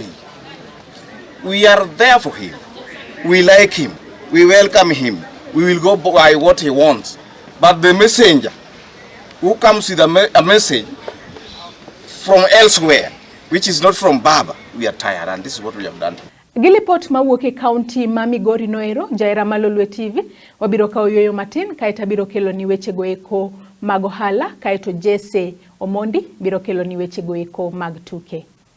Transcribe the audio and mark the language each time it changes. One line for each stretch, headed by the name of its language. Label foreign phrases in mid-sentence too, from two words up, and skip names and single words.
English: We are there for him. We like him. We welcome him. We will go by what he wants. But the messenger who comes with a message from elsewhere, which is not from Baba, we are tired, and this is what we have done.
Luo (Kenya and Tanzania): Gilipot mawuoke county ma Migori noero, Jaira Lolwe TV, wabiro kao yoyo matin, kaita biro kelo ni wechego eko mag ohala, kaito Jesse Omondi biro kelo ni wechego eko mag tuke.